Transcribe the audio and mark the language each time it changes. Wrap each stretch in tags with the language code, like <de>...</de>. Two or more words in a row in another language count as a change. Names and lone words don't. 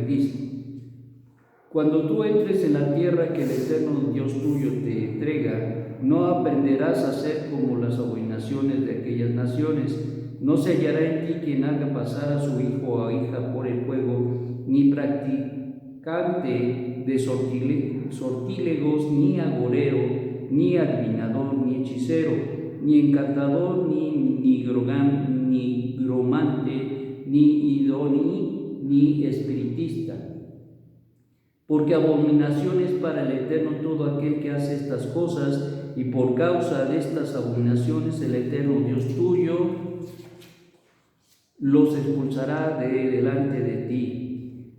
<es>Dice: cuando tú entres en la tierra que el Eterno Dios tuyo te entrega, no aprenderás a ser como las abominaciones de aquellas naciones. No se hallará en ti quien haga pasar a su hijo o hija por el fuego, ni practicante de sortílegos, ni agorero, ni adivinador, ni hechicero, ni encantador, ni nigromante, ni idóneo, ni espiritista. Porque abominación es para el Eterno todo aquel que hace estas cosas, y por causa de estas abominaciones el Eterno Dios tuyo los expulsará de delante de ti.</es>